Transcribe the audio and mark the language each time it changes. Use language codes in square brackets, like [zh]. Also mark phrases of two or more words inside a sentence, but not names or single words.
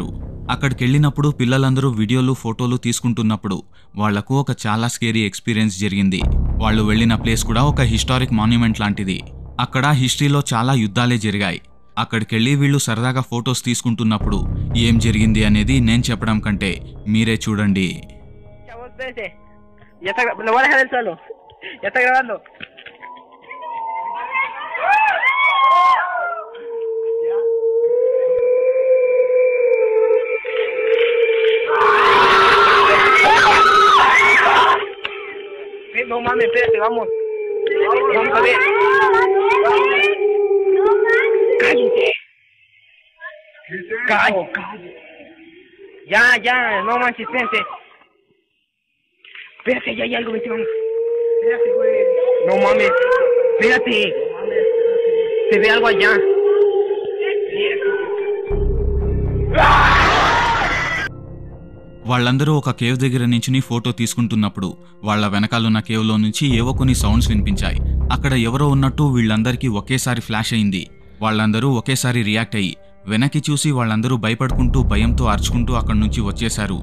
[te] అక్కడికి వెళ్ళినప్పుడు పిల్లలందరూ వీడియోలు, ఫోటోలు తీసుకుంటున్నప్పుడు వాళ్లకు ఒక చాలా [en] scary experience [te] జరిగింది. వాళ్ళు వెళ్లిన ప్లేస్ కూడా ఒక [en] historic monument [te] లాంటిది. అక్కడ హిస్టరీలో చాలా యుద్ధాలే జరిగాయి. అక్కడికెళ్ళి వీళ్ళు సరదాగా ఫొటోస్ తీసుకుంటున్నప్పుడు ఏం జరిగింది అనేది నేను చెప్పడం కంటే మీరే చూడండి. [es] Lo voy a dejar en el suelo. Ya está grabando. No mames, espérate, vamos. Vamos a ver. Cállate. Cállate. Ya, no manches, espérate. Espérate, ya hay algo, vete, vamos. Espérate, güey. No mames. Espérate. Se ve algo allá. [te] వాళ్ళందరూ ఒక కేవ్ దగ్గర నుంచి ఫోటో తీసుకుంటున్నప్పుడు వాళ్ళ వెనకాలన్న కేవ్లో నుంచి ఏవో కొన్ని సౌండ్స్ వినిపించాయి. అక్కడ ఎవరో ఉన్నట్టు వీళ్ళందరికీ ఒకేసారి ఫ్లాష్ అయింది. వాళ్ళందరూ ఒకేసారి రియాక్ట్ అయ్యి వెనక్కి చూసి వాళ్ళందరూ భయపడుకుంటూ భయంతో అరుచుకుంటూ అక్కడి నుంచి వచ్చేశారు.